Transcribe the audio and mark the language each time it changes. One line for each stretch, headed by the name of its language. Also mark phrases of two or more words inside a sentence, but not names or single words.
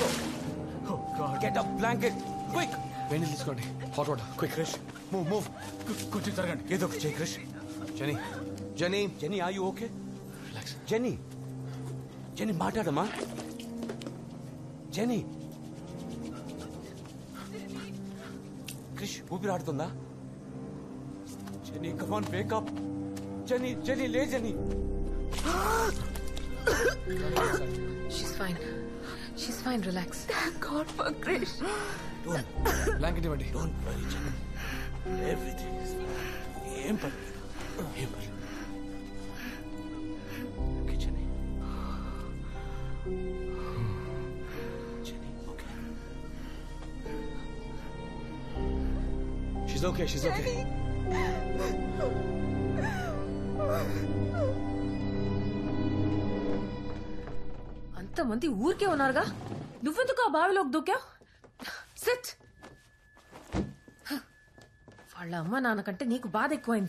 English: Get a blanket, quick!
Telugu: వేణి తీసుకోండి.
English: hot water.
Telugu: క్విక్. Krish, move. కొంచెం జరగండి. ఏదో ఒకటి చేయి, Krish.
English: Jenny. Jenny. Jenny, are you okay? Relax.
Telugu: Jenny, మాట్లాడమ్మా. Jenny. Krish, ఊపిరాడుతుందా?
English: Jenny, come on, wake up. Jenny, లే Jenny. She's fine, relax. Thank God for Krish.
Telugu: Blanket ఇవ్వండి.
English: Don't worry, Jenny. Everything is fine.
Telugu: ఏం పర్లేదు.
English: Okay, Jenny. Jenny, okay. She's okay.
Telugu: అంతమంది ఊరికే ఉన్నారుగా, నువ్వెందుకు ఆ బావిలోకి దూకావు? సిట్. వాళ్ళ అమ్మ నాన్న కంటే నీకు బాధ ఎక్కువైంది.